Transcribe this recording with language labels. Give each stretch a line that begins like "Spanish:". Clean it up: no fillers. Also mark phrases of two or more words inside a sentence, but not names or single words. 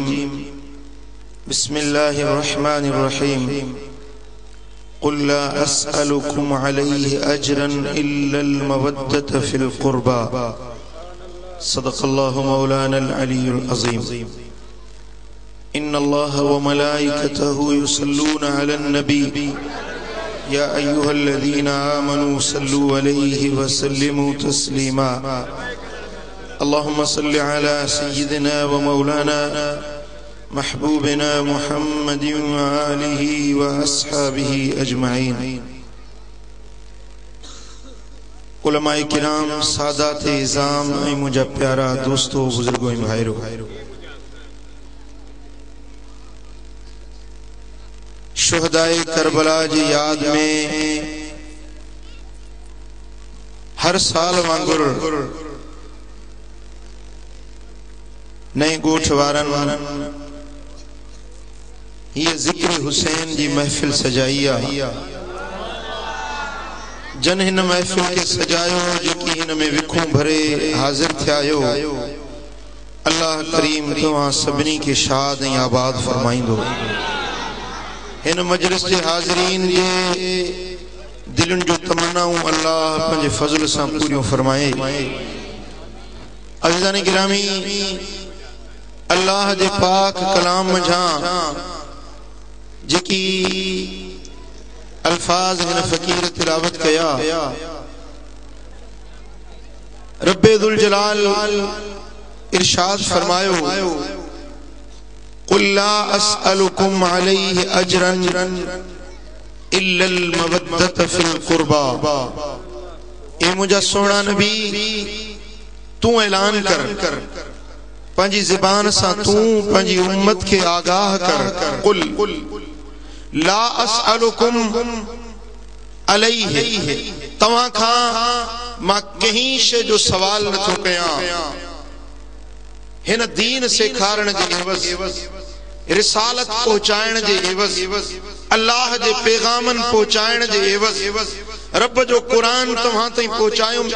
Arabic: بسم الله الرحمن الرحيم. قل لا أسألكم عليه أجرا إلا المودة في القربى. صدق الله مولانا العلي العظيم. إن الله وملائكته يصلون على النبي يا أيها الذين آمنوا صلوا عليه وسلموا تسليما. اللهم صل على سيدنا ومولانا محبوبنا محمد وآله وأصحابه أجمعين.
Sindhi: उलमाए किराम, सादाते इज़ाम, मुझा प्यारा दोस्तों, बुजुर्गों, भाईरो, शुहदाए करबला जी याद में हर साल वांगुर नए गोठ वारन ये जिक्र हुसैन जी महफिल सजाई आहे। जन हिन महफिल के सजायो जेकी हिन में विखूं भरे हाजिर थियायो। अल्लाह करीम तव्हां सभिनी के शाद ऐं आबाद फरमाइंदो। इन मजलिस के हाज़रीन जे दिलन जो तमन्नाऊं अल्लाह पंहिंजे फज़ल सां पूरियूं फरमाए। अज़ीज़ान गिरामी, अल्लाह जे पाक कलाम जा जेकी अल्फाज हिन फ़कीर तिलावत कया, रब्बे दुल जलाल इरशाद फरमायो,
Arabic: قل لا أسألكم عليه أجرا إلا المودة في القربى.
Sindhi: ए मुझा सोना नबी, तू ऐलान कर, पंजी ज़बान सा तू पंजी उम्मत के आगाह कर।
Arabic: قل لا أسألكم عليه,
Sindhi: तवां खां मां कहीं शे जो सवाल न थो कयां। हिन दीन सेखारण जे एवज़, रिसालत पहुंचाइण जे एवज़, अल्लाह जे पैगामन पहुंचाइण जे एवज़, रब जो कुरान तव्हां ताईं पहुंचायूं।